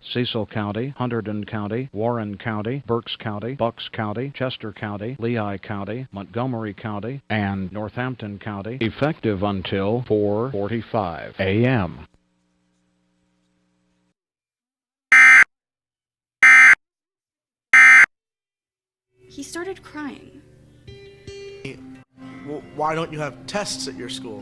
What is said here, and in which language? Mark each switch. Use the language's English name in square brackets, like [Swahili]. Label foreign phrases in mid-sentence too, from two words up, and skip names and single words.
[English] Cecil County, Hunterdon County, Warren County, Berks County, Bucks County, Chester County, Lehigh County, Montgomery County, and Northampton County, effective until 4:45 a.m. He started crying. Well, why don't you have tests at your school?